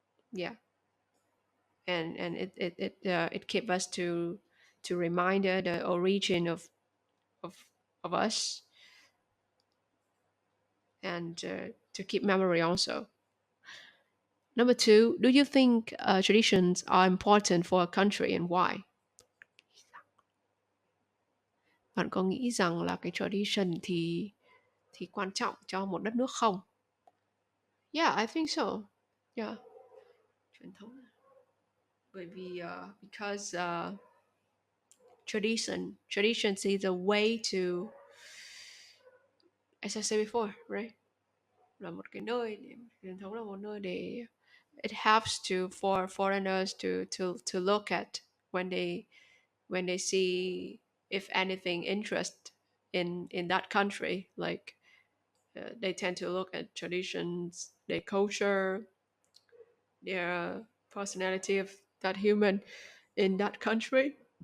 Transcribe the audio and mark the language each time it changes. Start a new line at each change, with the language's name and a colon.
English: Yeah, and it keeps us to reminder the origin of of us, and to keep memory also. Number two, do you think traditions are important for a country and why?
Vietnamese: Bạn có nghĩ rằng là cái tradition thì quan trọng cho một đất nước không?
English: Yeah, I think so. Yeah, truyền thống.
Vietnamese: Bởi vì
English: because traditions is a way to, as I said before, right?
Vietnamese: Là một cái nơi để,
English: truyền thống là một nơi để it helps to for foreigners to look at when they see if anything interest in that country, like they tend to look at traditions, their culture, their personality of that human in that country.